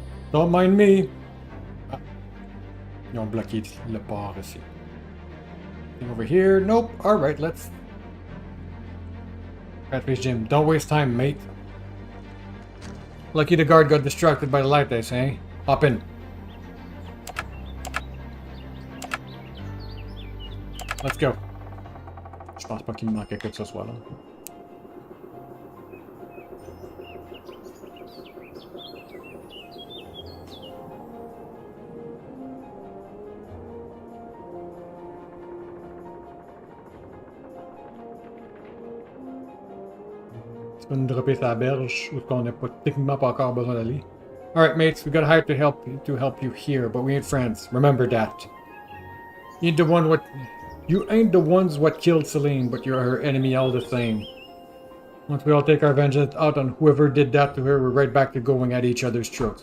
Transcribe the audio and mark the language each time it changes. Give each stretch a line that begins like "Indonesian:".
English: Don't mind me! Ah.
French: Ils ont bloqué le port ici.
English: Over here? Nope. Alright, let's... Catfish Jim, don't waste time, mate. Lucky the guard got distracted by the light, they say. Hop in. Let's go.
French: Je pense pas qu'il me manquait que ce soit là. Tu peux nous dropper sur la berge où on n'a pas techniquement pas encore besoin d'aller.
English: Alright, mates, we got hired to help you here, but we ain't friends. Remember that. You ain't the ones what killed Celine, but you're her enemy all the same. Once we all take our vengeance out on whoever did that to her, we're right back to going at each other's throats.